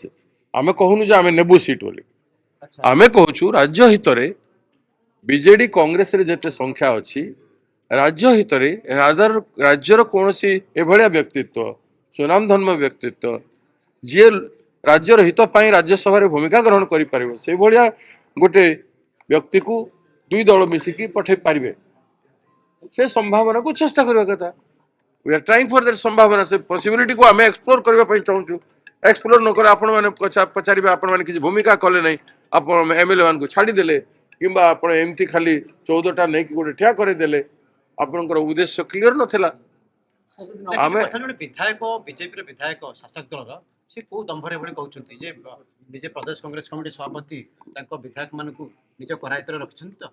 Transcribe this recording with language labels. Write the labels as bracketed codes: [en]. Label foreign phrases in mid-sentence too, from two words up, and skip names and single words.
[or] ଆମେ କହୁନୁ ଯେ ଆମେ ନେବୁ ସିଟ୍ ବୋଲି, ଆମେ କହୁଛୁ ରାଜ୍ୟ ହିତରେ ବିଜେଡି କଂଗ୍ରେସରେ ଯେତେ ସଂଖ୍ୟା ଅଛି, ରାଜ୍ୟ ହିତରେ ରାଜ୍ୟର କୌଣସି ଏଭଳିଆ ବ୍ୟକ୍ତିତ୍ୱ, ସୁନାମଧନ୍ୟ ବ୍ୟକ୍ତିତ୍ୱ ଯିଏ ରାଜ୍ୟର ହିତ ପାଇଁ ରାଜ୍ୟସଭାରେ ଭୂମିକା ଗ୍ରହଣ କରିପାରିବ, ସେଇଭଳିଆ ଗୋଟେ ବ୍ୟକ୍ତିକୁ ଦୁଇ ଦଳ ମିଶିକି ପଠେଇ ପାରିବେ। ସେ ସମ୍ଭାବନାକୁ ଚେଷ୍ଟା କରିବା କଥା। [en] We are trying for that [or] ସମ୍ଭାବନା, ସେ ପସିବିଲିଟି କୁ ଆମେ ଏକ୍ସପ୍ଲୋର କରିବା ପାଇଁ ଚାହୁଁଛୁ। ଏକ୍ସପ୍ଲୋର ନ କଲେ ଆପଣମାନେ ପଚାରିବେ, ଆପଣମାନେ କିଛି ଭୂମିକା କଲେ ନାହିଁ, ଆପଣ ଏମଏଲଏ ମାନଙ୍କୁ ଛାଡ଼ିଦେଲେ, କିମ୍ବା ଆପଣ ଏମିତି ଖାଲି 14ଟା ନେଇକି ଗୋଟେ ଠିଆ କରିଦେଲେ, ଆପଣଙ୍କର ଉଦ୍ଦେଶ୍ୟ କ୍ଲିୟର ନଥିଲା। ଆମେ ଜଣେ ବିଧାୟକ, ବିଜେପିର ବିଧାୟକ ଶାସକ ଦଳର, ସେ କୋଉ ଦମ୍ଭରେ ଏଭଳି କହୁଛନ୍ତି ଯେ ନିଜେ ପ୍ରଦେଶ କଂଗ୍ରେସ କମିଟି ସଭାପତି ତାଙ୍କ ବିଧାୟକ ମାନଙ୍କୁ ନିଜ କରାୟତ୍ତରେ ରଖିଛନ୍ତି ତ?